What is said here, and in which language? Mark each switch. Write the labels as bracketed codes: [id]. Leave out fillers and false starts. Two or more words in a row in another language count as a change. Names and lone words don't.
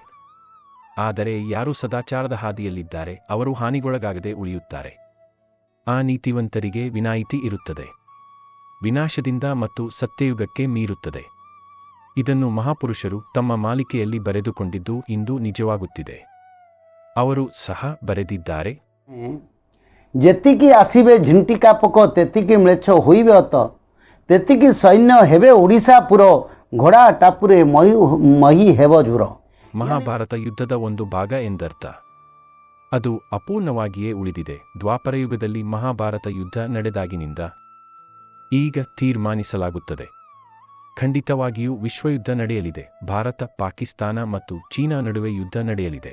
[kn] ಆದರೆ ಯಾರು ಸದಾಚಾರದ ಹಾದಿಯಲ್ಲಿದ್ದಾರೆ ಅವರು ಹಾನಿಗೊಳಗಾಗದೆ ಉಳಿಯುತ್ತಾರೆ. ಆ ನೀತಿವಂತರಿಗೆ ವಿನಾಯಿತಿ ಇರುತ್ತದೆ. ವಿನಾಶದಿಂದ ಮತ್ತು ಸತ್ಯಯುಗಕ್ಕೆ ಮೀರುತ್ತದೆ. ಇದನ್ನು ಮಹಾಪುರುಷರು ತಮ್ಮ ಮಾಲಿಕೆಯಲ್ಲಿ ಬರೆದುಕೊಂಡಿದ್ದು ಇಂದು ನಿಜವಾಗುತ್ತಿದೆ. ಅವರು ಸಹ ಬರೆದಿದ್ದಾರೆ, [or] ଯେତିକି ଆସିବେ ଝିଣ୍ଟିକା ପୋକ ତେତିକି ମ୍ଲେଚ୍ଛ ହୋଇବେ ଅତ, ତେତିକି ସୈନ୍ୟ ହେବେ ଓଡ଼ିଶାପୁର, ଘୋଡ଼ା ଟାପୁରେ ମହି ହେବ ଝୁର. [kn] ಮಹಾಭಾರತ ಯುದ್ಧದ ಒಂದು ಭಾಗ ಎಂದರ್ಥ. ಅದು ಅಪೂರ್ಣವಾಗಿಯೇ ಉಳಿದಿದೆ. ದ್ವಾಪರಯುಗದಲ್ಲಿ ಮಹಾಭಾರತ ಯುದ್ಧ ನಡೆದಾಗಿನಿಂದ ಈಗ ತೀರ್ಮಾನಿಸಲಾಗುತ್ತದೆ. ಖಂಡಿತವಾಗಿಯೂ ವಿಶ್ವಯುದ್ಧ ನಡೆಯಲಿದೆ. ಭಾರತ, ಪಾಕಿಸ್ತಾನ ಮತ್ತು ಚೀನಾ ನಡುವೆ ಯುದ್ಧ ನಡೆಯಲಿದೆ.